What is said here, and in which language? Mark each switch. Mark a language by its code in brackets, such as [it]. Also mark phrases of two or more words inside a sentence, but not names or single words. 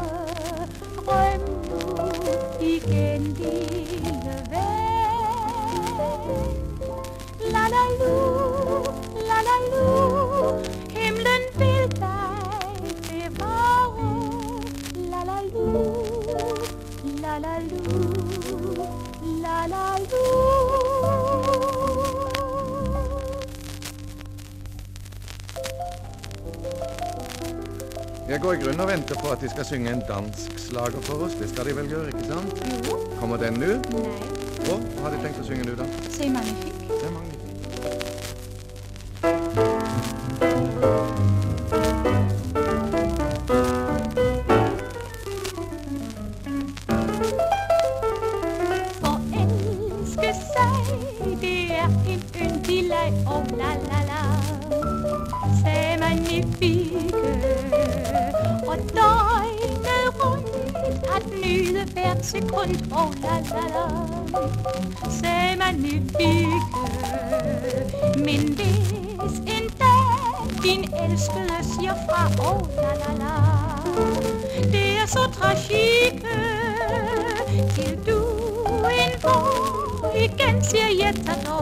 [da] drøm nu igen, lille ven. la la lu, himlen vil dig bevare. La la lu, la la lu, la la lu. [no] Jeg går i grunn og venter på at de skal synge en dansk slager for oss. Det skal de vel gjøre, ikke sant? Jo. [da] Kommer den nu? Nej. [no] Og hva har de tenkt å synge nu da? [fr] C'est magnifique. [da] Det er magnifikt. Forelske sig, det er en yndig leg. [fr] Oh la la la, c'est magnifique. [da] Og døgnet rundt at nyde hvert sekund. [fr] Oh la la la, c'est magnifique. [da] Men hvis en dag din elskede siger fra. Oh la la la, det er så tragique. Til du en vår igen siger jeg t'adore.